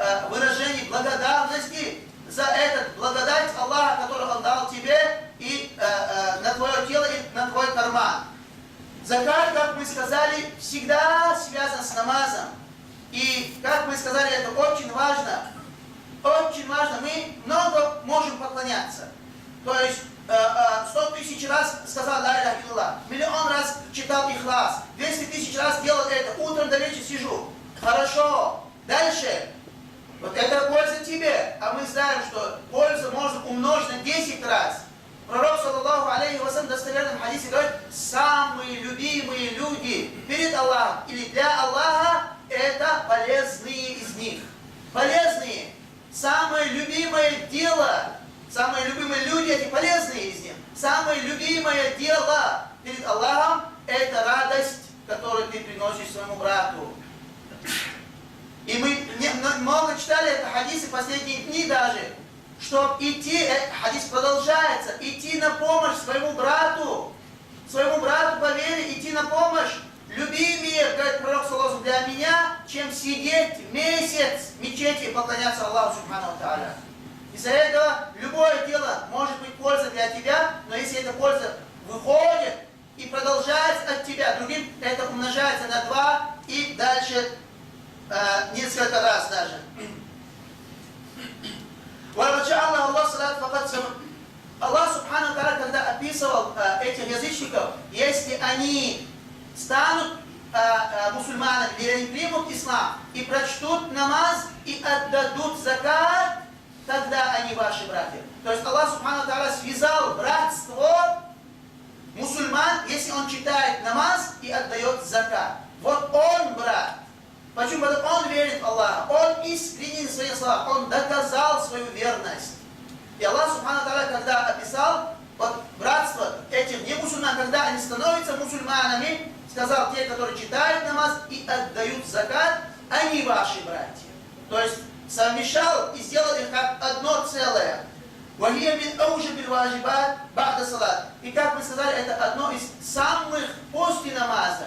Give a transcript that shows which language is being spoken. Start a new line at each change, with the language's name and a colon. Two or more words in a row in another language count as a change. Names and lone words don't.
Russian: И третье, выражение благодарности за этот благодать Аллаха, который Он дал тебе и на твое тело, и на твой карман. Закат, как мы сказали, всегда связан с намазом. И, как мы сказали, это очень важно. Очень важно. Мы много можем поклоняться. То есть 100 тысяч раз сказал
Arabic: لا إله إلا الله,
Russian: миллион раз читал ихлас, 200 тысяч раз делал это, утром до вечера сижу. Хорошо. Дальше. Вот это польза тебе. А мы знаем, что польза может умножить на 10 раз. Пророк,
Arabic: صلى الله عليه وسلم,
Russian: в достоверном хадисе говорит, самые любимые люди перед Аллахом или для Аллаха, это полезные из них. Полезные. Самое любимое дело, самые любимые люди, эти полезные из них. Самое любимое дело перед Аллахом, это радость, которую ты приносишь своему брату. И мы много читали это хадисы последние дни даже, что идти, хадис продолжается, идти на помощь своему брату по вере, идти на помощь. Любимее, говорит пророк саллаллаху, для меня, чем сидеть месяц в мечети и поклоняться Аллаху
Arabic: سبحانه وتعالى.
Russian: Из-за этого любое дело может быть польза для тебя, но если эта польза выходит и продолжается от тебя, другим это умножается на 2 и дальше несколько раз даже.
Arabic: الله سبحانه وتعالى,
Russian: когда описывал этих язычников, если они станут мусульманами, или они примут ислам и прочтут намаз и отдадут закат, тогда они ваши братья. То есть Аллах
Arabic: سبحانه وتعالى
Russian: связал братство мусульман, если он читает намаз и отдает закат. Вот он брат. Почему? Потому что он верит в Аллаха, он искренен в своих словах, он доказал свою верность.
Arabic: И الله سبحانه وتعالى,
Russian: когда описал вот, братство этих немусульман, когда они становятся мусульманами, сказал, те, которые читают намаз и отдают закат, они ваши братья. То есть совмещал и сделал их как одно целое. И как мы сказали, это одно из самых после намаза.